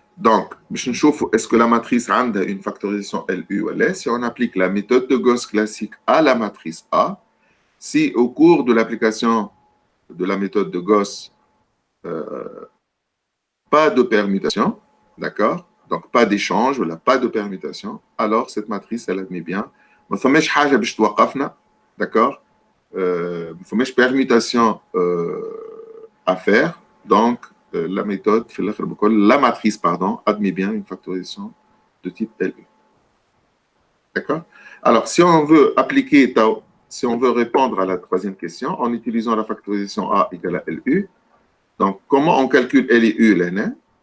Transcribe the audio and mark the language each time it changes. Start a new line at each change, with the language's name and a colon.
French: Donc, est-ce que la matrice a une factorisation LU ou LS? Si on applique la méthode de Gauss classique à la matrice A, si au cours de l'application de la méthode de Gauss, pas de permutation, d'accord? donc pas d'échange, voilà, pas de permutation, alors cette matrice, elle admet bien.
Arabic: ما فماش حاجة باش توقفنا,
French: d'accord?
Arabic: ما فماش
French: permutation à faire, donc la méthode, la matrice, pardon, admet bien une factorisation de type LU. D'accord? Alors, si on veut appliquer, si on veut répondre à la troisième question en utilisant la factorisation A égale à LU, donc comment on calcule L et U, l'année?